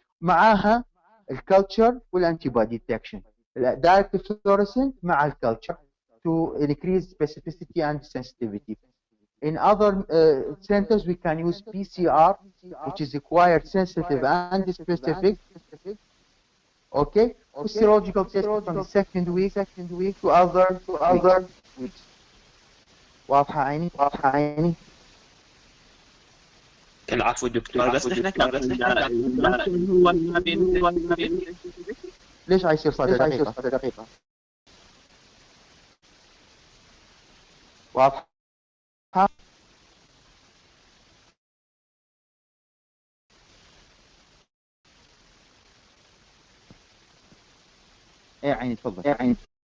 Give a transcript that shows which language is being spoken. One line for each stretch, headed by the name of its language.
Arabic: معاها الكالتشر والانتيبودي ديتكشن. الدايركت فلوريسنت مع الكالتشر
English: to increase specificity and sensitivity. In other centers we can use PCR which is acquired sensitive and specific. Okay. Serological test from the second week to other weeks.
Arabic: واضحة عيني؟ العفو دكتور، بس نحن كان هو ما بين ليش عايصير صار دقيقة؟ واضحة؟ ايه عيني تفضل.